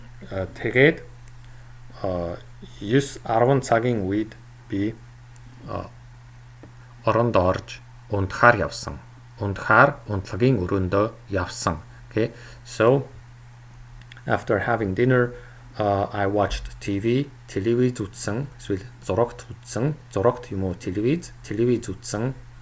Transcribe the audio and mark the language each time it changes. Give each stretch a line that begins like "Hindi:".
Mongolian: Тэгээд 9-10 цагийн үед би оронд орж унтахаар явсан. Унтлагын өрөөндөө явсан.
English: Okay, so after having dinner, I watched TV.
Mongolian: Телевиз үзсэн, эсвэл зурагт үзсэн. Зурагт юм уу телевиз үзсэн.